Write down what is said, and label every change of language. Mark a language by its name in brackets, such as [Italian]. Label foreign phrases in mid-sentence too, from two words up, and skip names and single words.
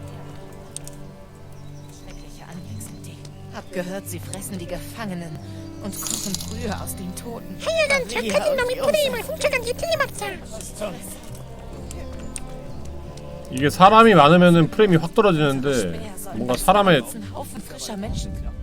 [German] Hab gehört, sie fressen die Gefangenen und kochen Brühe aus den Toten. [Korean] 하여간 착한 놈이 프레임을 훔쳐간 게 틀림없어. 이게 사람이 많으면은 프레임이 확 떨어지는데 뭔가 사람의 [German] Haufen frischer Menschen.